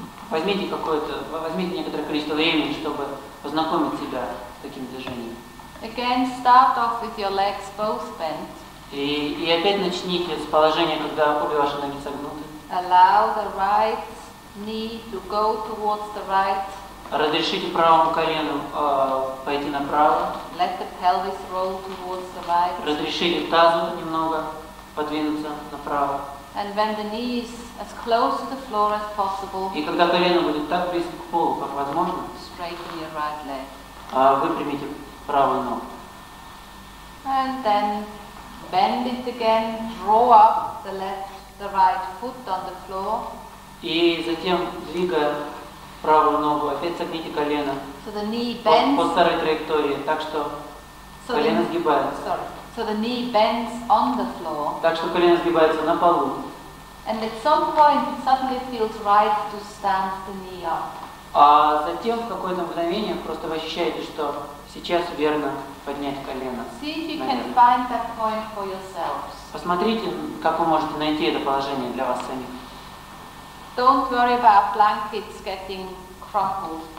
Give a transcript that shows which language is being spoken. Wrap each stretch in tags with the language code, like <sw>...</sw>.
<ru>Возьмите некоторое количество времени, чтобы познакомить себя с таким движением.</ru> <en>Again, start off with your legs both bent.</en> <ru>И опять начните с положения, когда обе ваши ноги согнуты.</ru> <en>Allow the right knee to go towards the right.</en> <ru>Разрешите правому колену пойти направо.</ru> <en>Let the pelvis roll towards the right.</en> <ru>Разрешите тазу немного подвинуться направо.</ru> <en>And when the knee is as close to the floor as possible,</en> <ru>И когда колено будет так близко к полу, как возможно,</ru> <en>straighten your right leg.</en> <ru>выпрямите правую ногу.</ru> <en>And then bend it again, draw up the right foot on the floor.</en> <ru>И затем, двигая правую ногу, опять согните колено</ru> <en>So the knee</en> <ru>по</ru> <en>bends.</en> <ru>старой траектории, так что колено сгибается.</ru> <en>So the knee bends on the floor.</en> <ru>Так что колено сгибается на полу.</ru> <en>And at some point it suddenly feels right to stand the knee up.</en> <ru>А затем в какое-то мгновение просто вы ощущаете, что сейчас верно поднять колено.</ru> <en>See if you</en> <ru>наверх.</ru> <en>can find that point for yourselves.</en> <ru>Посмотрите, как вы можете найти это положение для вас самих.</ru> <en>Don't worry about blankets getting crumpled.</en>